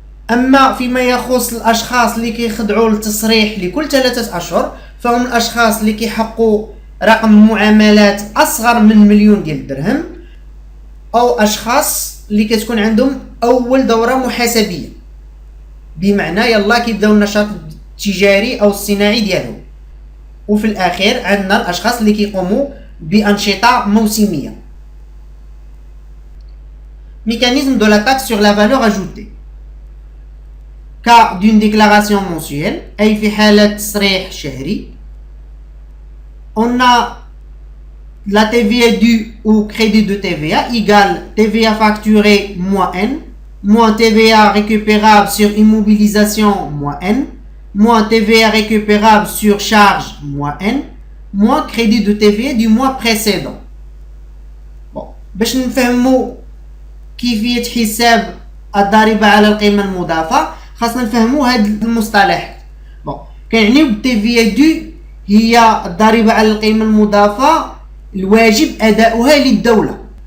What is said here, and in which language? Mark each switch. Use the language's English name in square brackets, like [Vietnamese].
[Arabic] أما فيما يخص الأشخاص اللي كيخضعوا التصريح لكل 3 أشهر فهم الأشخاص اللي كيحققوا رقم معاملات أصغر من 1,000,000 ديال الدرهم أو أشخاص اللي كتكون عندهم أول دورة محاسبية، بمعنى يلا كيبداو النشاط التجاري أو الصناعي ديالهم. وفي الأخير عندنا الأشخاص اللي كيقوموا بأنشطة موسمية. [French] Mécanisme de la taxe sur la valeur ajoutée. Cas d'une déclaration mensuelle, [Arabic] أي في حالة تصريح شهري. [French] On a la TVA due ou crédit de TVA égale TVA facturée moins N, moins TVA récupérable sur immobilisation moins N, moins TVA récupérable sur charge moins N, moins crédit de TVA du mois précédent. [Arabic] Bon, باش نفهموا كيفية حساب الضريبة على القيمة المضافة خاصنا نفهموا هاد المصطلح. bon كنعنيو بالتيفيا دو هي الضريبة على القيمة المضافة الواجب أداؤها للدولة.